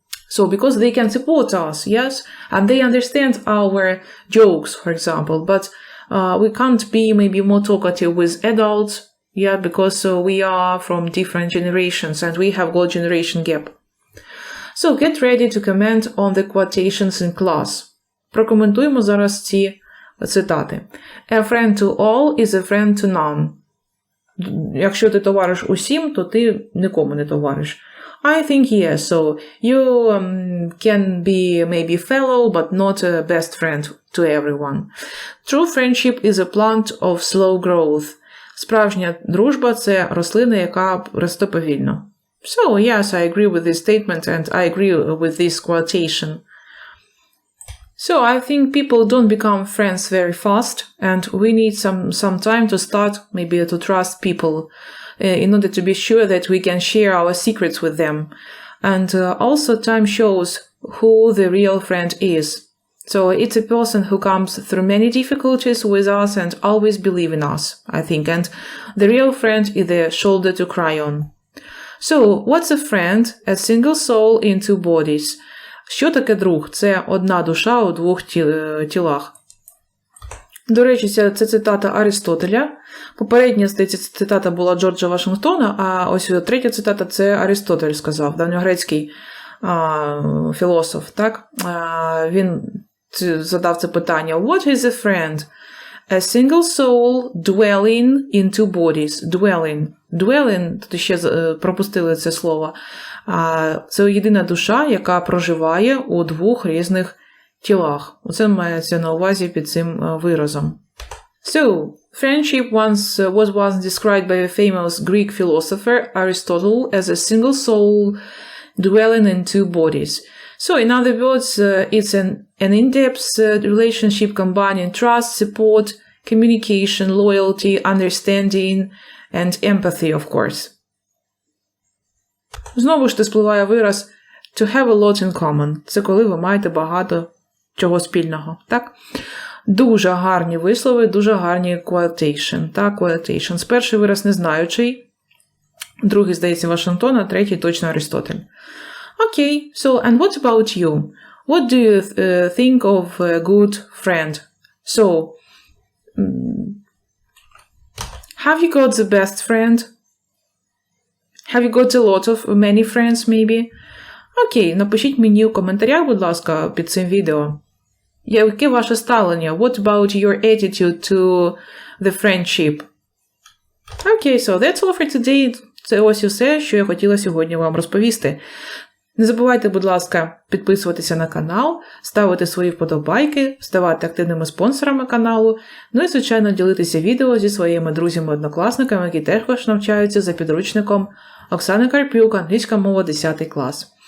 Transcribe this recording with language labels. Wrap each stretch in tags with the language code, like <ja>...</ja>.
<en>So, because they can support us, yes? And they understand our jokes, for example. But we can't be maybe more talkative with adults. Yeah, because we are from different generations and we have got generation gap. So, get ready to comment on the quotations in class.</en> <uk>Прокоментуємо зараз ці цитати.</uk> <en>A friend to all is a friend to none.</en> <uk>Якщо ти товариш усім, то ти нікому не товариш.</uk> <en>I think yes, so you can be maybe fellow, but not a best friend to everyone. True friendship is a plant of slow growth. Справжня дружба – це рослина, яка росте повільно. So, yes, I agree with this statement and I agree with this quotation. So, I think people don't become friends very fast and we need some time to start maybe to trust people in order to be sure that we can share our secrets with them. And also time shows who the real friend is. So it's a person who comes through many difficulties with us and always believe in us, I think. And the real friend is the shoulder to cry on. So, what's a friend? A single soul in two bodies.</en> <uk>Що таке друг? Це одна душа у двох тілах. До речі, це цитата Аристотеля. Попередня цитата була Джорджа Вашингтона, а ось третя цитата – це Аристотель сказав, давньогрецький філософ. Так? Він задав це питання.</uk> <en>What is a friend? A single soul dwelling in two bodies.</en> <uk>Dwelling, тут ще пропустили це слово. Це єдина душа, яка проживає у двох різних тілах. Оце мається на увазі під цим виразом.</uk> <en>So, friendship was once described by a famous Greek philosopher, Aristotle, as a single soul dwelling in two bodies. So, in other words, it's an in-depth relationship combining trust, support, communication, loyalty, understanding, and empathy, of course.</en> <uk>Знову ж спливає вираз</uk> <en>to have a lot in common.</en> <uk>Це коли ви маєте багато чого спільного, так? Дуже гарні вислови, дуже гарні quotation. Так, quotations. Перший вираз незнаючий, другий, здається, Вашингтон, а третій точно Аристотель.</uk> <en>Окей, so, and what about you? What do you think of a good friend? So, have you got the best friend? Have you got a lot of many friends, maybe?</en> <uk>Окей, напишіть мені у коментарях, будь ласка, під цим відео. Яке ваше ставлення?</uk> <en>What about your attitude to the friendship? Окей, so that's all for today.</en> <uk>Це ось і все, що я хотіла сьогодні вам розповісти. Не забувайте, будь ласка, підписуватися на канал, ставити свої вподобайки, ставати активними спонсорами каналу, ну і, звичайно, ділитися відео зі своїми друзями-однокласниками, які також навчаються за підручником Оксани Карпюк, англійська мова 10 клас.</uk>